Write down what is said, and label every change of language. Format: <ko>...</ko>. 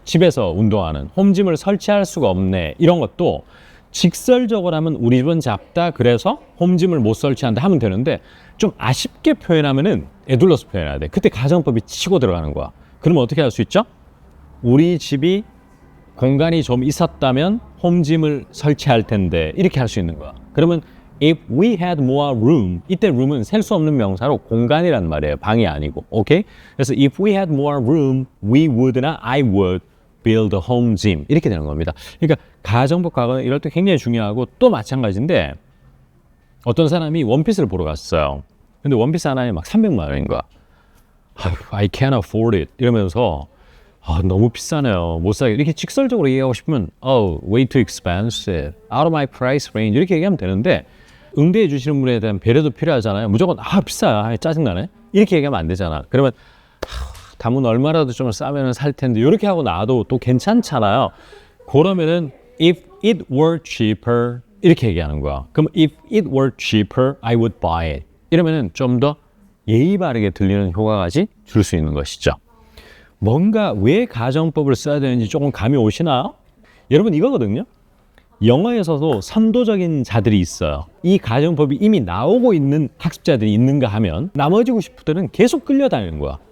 <ko>집에서 운동하는 홈짐을 설치할 수가 없네. 이런 것도 직설적으로 하면 우리 집은 작다 그래서 홈짐을 못 설치한다 하면 되는데 좀 아쉽게 표현하면은 에둘러서 표현해야 돼. 그때 가정법이 치고 들어가는 거야. 그러면 어떻게 할 수 있죠? 우리 집이 공간이 좀 있었다면 홈짐을 설치할 텐데 이렇게 할 수 있는 거야. 그러면</ko> <en>if we had more room,</en> <ko>이때 room은 셀 수 없는 명사로 공간이란 말이에요. 방이 아니고. 오케이? 그래서</ko> <en>if we had more room, we would나 I would build a home gym.</en> <ko>이렇게 되는 겁니다. 그러니까 가정법 과거는 이럴 때 굉장히 중요하고 또 마찬가지인데 어떤 사람이 원피스를 보러 갔어요. 근데 원피스 하나에 막 300만 원인 거야.</ko> <en>I can't afford it.</en> <ko>이러면서 너무 비싸네요. 못 사게. 이렇게 직설적으로 얘기하고 싶으면</ko> <en>way too expensive. out of my price range.</en> <ko>이렇게 얘기하면 되는데 응대해 주시는 분에 대한 배려도 필요하잖아요. 무조건 비싸. 짜증나네. 이렇게 얘기하면 안 되잖아. 그러면 담은 얼마라도 좀 싸면 살 텐데 이렇게 하고 나도 또 괜찮잖아요. 그러면은</ko> <en>if it were cheaper</en> <ko>이렇게 얘기하는 거야. 그럼</ko> <en>if it were cheaper, I would buy it.</en> <ko>이러면은 좀 더 예의 바르게 들리는 효과까지 줄 수 있는 것이죠. 뭔가 왜 가정법을 써야 되는지 조금 감이 오시나요? 여러분 이거거든요. 영어에서도 선도적인 자들이 있어요. 이 가정법이 이미 나오고 있는 학습자들이 있는가 하면 나머지 90%는 계속 끌려다니는 거야.</ko>